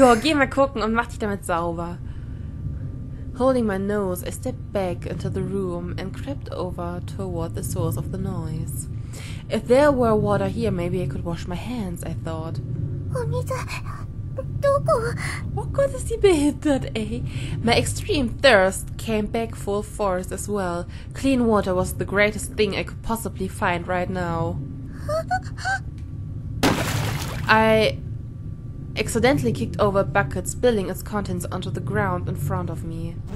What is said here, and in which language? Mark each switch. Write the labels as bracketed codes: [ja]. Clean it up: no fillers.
[de] Ja, geh mal gucken und mach dich damit sauber. [en] Holding my nose, I stepped back into the room and crept over toward the source of the noise. If there were water here, maybe I could wash my hands, I thought. [ja] お水、どこ? [de] Oh Gott, ist die behindert, ey. [en] My extreme thirst came back full force as well. Clean water was the greatest thing I could possibly find right now. I accidentally kicked over a bucket, spilling its contents onto the ground in front of me.